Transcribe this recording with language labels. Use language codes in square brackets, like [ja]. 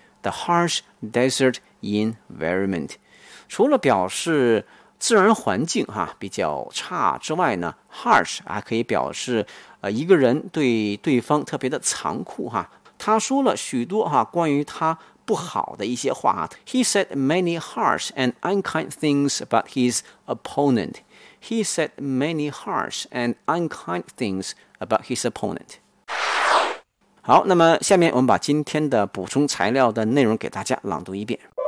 [en] The harsh desert environment， [zh] 除了表示自然环境哈比较差之外呢 ，harsh 还可以表示一个人对对方特别的残酷哈。他说了许多哈关于他不好的一些话哈。 [en] He said many harsh and unkind things about his opponent. He said many harsh and unkind things about his opponent. [zh] 好，那么下面我们把今天的补充材料的内容给大家朗读一遍。